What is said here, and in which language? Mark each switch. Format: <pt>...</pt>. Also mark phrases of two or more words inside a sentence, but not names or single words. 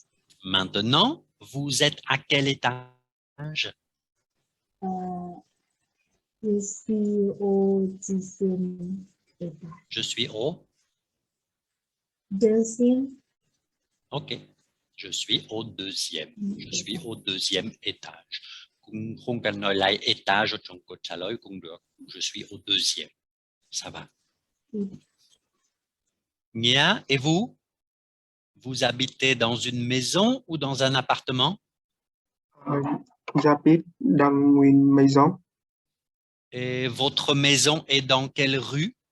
<fr>Maintenant, vous êtes à quel étage? Je suis au 10e étage. Je suis au? Deuxième. OK. Je suis au deuxième. Je suis au deuxième étage.</fr> <vi>Không cần nói lại étage ở trong câu trả lời cũng được.</vi> <fr>Je suis au deuxième. Ça va. Nia, et vous? vous habitez dans une maison ou dans un appartement? J'habite dans une maison. Et votre maison est dans quelle rue?</fr>